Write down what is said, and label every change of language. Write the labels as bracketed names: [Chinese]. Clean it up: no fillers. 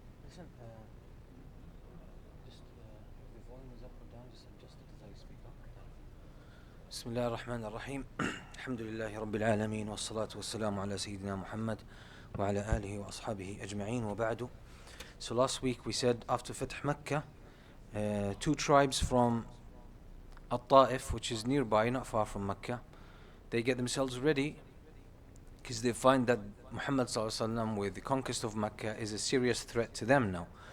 [English] Listen, just if the volume is up or down, just adjust it as I speak up. [Arabic] بسم الله الرحمن الرحيم الحمد لله رب العالمين والصلاة والسلام على سيدنا محمد وعلى آله وأصحابه أجمعين وبعد. [English] So last week we said after Fath Mecca, two tribes from al-Ta'if, which is nearby, not far from Mecca, they get themselves ready because they find that Muhammad ﷺ with the conquest of Mecca is a serious threat to them now.